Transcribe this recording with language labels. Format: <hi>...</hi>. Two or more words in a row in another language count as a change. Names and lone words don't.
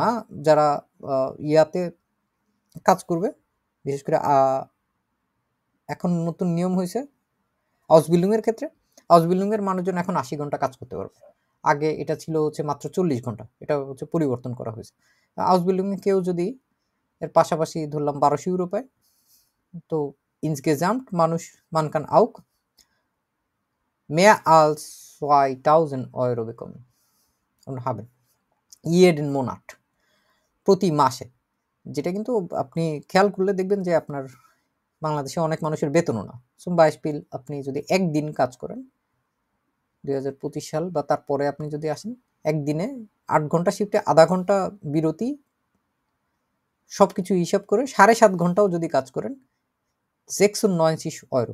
<bn>যারা ইয়াতে কাজ করবে, বিশেষ করে এখন নতুন নিয়ম হয়েছে</bn> <en>house building</en> <bn>এর ক্ষেত্রে,</bn> <en>house building</en> <bn>এর মানুষজন এখন 80 ঘন্টা কাজ করতে পারবে। আগে এটা ছিল হচ্ছে মাত্র 40 ঘন্টা, এটা হচ্ছে পরিবর্তন করা হয়েছে।</bn> <en>house building</en> <bn>এ কেউ যদি এর পাশাপাশি ধরলাম 1200 € পায়, তো</bn> <de>insgesamt man kann auch mehr als 2000 € bekommen und haben jeden Monat,</de> <bn>প্রতি মাসে। যেটা কিন্তু আপনি খেয়াল করলে দেখবেন যে আপনার বাংলাদেশে অনেক মানুষের বেতনও না।</bn> <de>Zum Beispiel</de> <bn>আপনি যদি একদিন কাজ করেন 2025 সাল বা তারপরে আপনি যদি আসেন, একদিনে 8 ঘন্টা শিফটে আধা ঘন্টা বিরতি, সবকিছু হিসাব করে 7.5 ঘন্টাও যদি কাজ করেন 96 €।</bn>